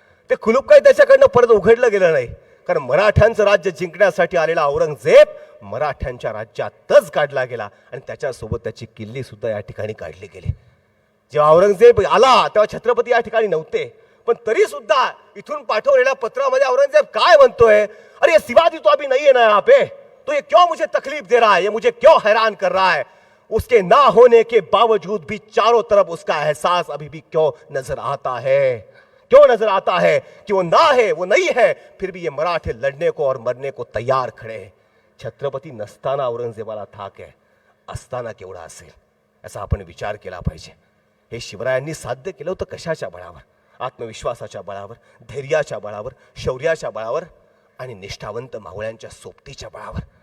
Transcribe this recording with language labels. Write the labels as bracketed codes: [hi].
[mr] ते कुलूप काही त्याच्याकडनं परत उघडलं गेलं नाही, कारण मराठ्यांचं राज्य जिंकण्यासाठी आलेला औरंगजेब मराठ्यांच्या राज्यातच काढला गेला आणि त्याच्यासोबत त्याची किल्ली सुद्धा या ठिकाणी काढली गेली. जेव्हा औरंगजेब आला तेव्हा छत्रपती या ठिकाणी नव्हते, पण तरी सुद्धा इथून पाठवलेल्या पत्रामध्ये औरंगजेब काय म्हणतोय? [hi] अरे शिवाजी तो अभी नहीं है ना यहाँ पे, तो ये क्यों मुझे तकलीफ दे रहा है, ये मुझे क्यों हैरान कर रहा है? उसके ना होने के बावजूद भी चारों तरफ उसका एहसास अभी भी क्यों नजर आता है? क्यों नजर आता है कि वो ना है, वो नहीं है, फिर भी ये मराठे लड़ने को और मरने को तैयार खड़े हैं. [mr] छत्रपती नसताना औरंगजेबाला थाक आहे, असताना केवढा असेल याचा आपण विचार केला पाहिजे. हे शिवरायांनी साध्य केलं होतं कशाच्या बळावर? आत्मविश्वासाच्या बळावर, धैर्याच्या बळावर, शौर्याच्या बळावर आणि निष्ठावंत मावळ्यांच्या सोबतीच्या बळावर.